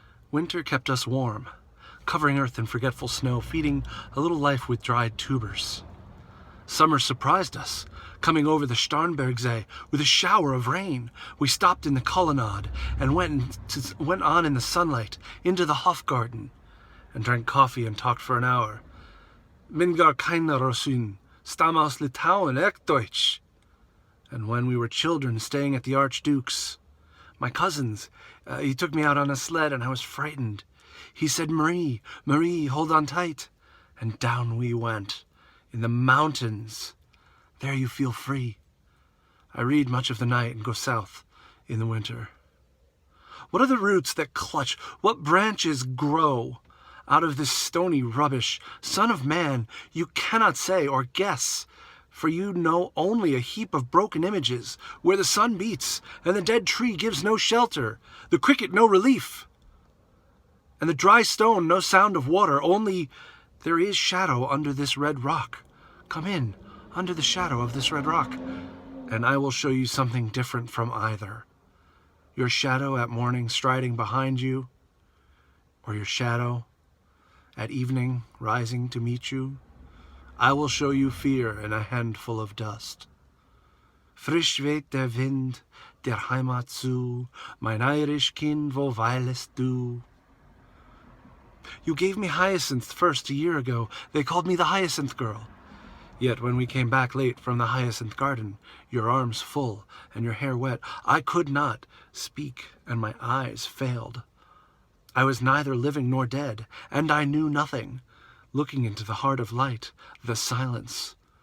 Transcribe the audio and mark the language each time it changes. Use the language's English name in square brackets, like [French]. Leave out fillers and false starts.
[English] Winter kept us warm, covering earth in forgetful snow, feeding a little life with dried tubers. Summer surprised us, coming over the Starnbergsee with a shower of rain. We stopped in the colonnade and went on in the sunlight into the Hofgarten and drank coffee and talked for an hour. [German] Min gar keine Russin, stamm aus Litauen, echt Deutsch. [English] And when we were children staying at the Archduke's, my cousins, he took me out on a sled and I was frightened. He said, Marie, Marie, hold on tight. And down we went, in the mountains. There you feel free. I read much of the night and go south in the winter. What are the roots that clutch? What branches grow out of this stony rubbish? Son of man, you cannot say or guess, for you know only a heap of broken images where the sun beats and the dead tree gives no shelter, the cricket no relief, and the dry stone no sound of water, only there is shadow under this red rock. Come in under the shadow of this red rock, and I will show you something different from either. Your shadow at morning striding behind you, or your shadow at evening rising to meet you. I will show you fear in a handful of dust. [German] Frisch weht der Wind der Heimat zu, mein Irish Kind, wo weilest du? [English] You gave me hyacinth first a year ago. They called me the Hyacinth Girl. Yet when we came back late from the Hyacinth Garden, your arms full and your hair wet, I could not speak and my eyes failed. I was neither living nor dead, and I knew nothing. Looking into the heart of light, the silence.